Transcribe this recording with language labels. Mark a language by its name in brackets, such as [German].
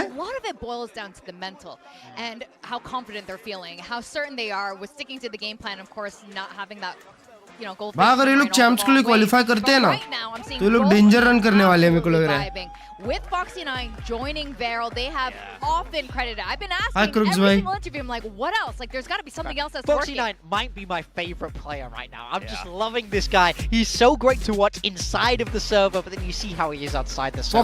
[English] A lot of it boils down to the mental and how confident they're feeling, how certain they are with sticking to the game plan, of course, not having that, you know, goal. [Hindi] अगर ये लोग champs के लिए qualify करते हैं ना तो ये लोग डेंजर रन करने वाले हैं मेरे को लग रहा है। [English] With Foxy9 joining Varel, they have often credited. I've been asking every [Hindi] Klurge bhai. [English] single interview, I'm like, what else? Like, there's got to be something else that's working. Foxy9 might be my favorite player right now. I'm just loving this guy. He's so great to watch inside of the server, but then you see how he is outside the server.